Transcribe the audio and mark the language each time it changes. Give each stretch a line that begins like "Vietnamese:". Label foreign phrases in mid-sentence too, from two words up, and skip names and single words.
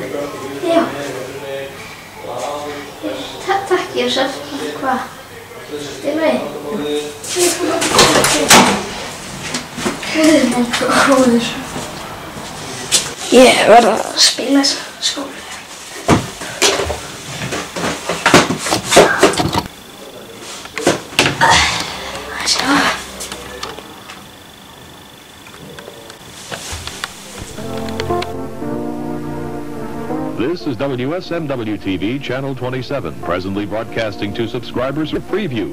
Icelandic: Já. Takk, Jósef. Hvað? Þetta er leið. Guð minn góður. Ég verð að spila þessa skólu.
English: This is WSMW-TV, Channel 27, presently broadcasting to subscribers with Preview.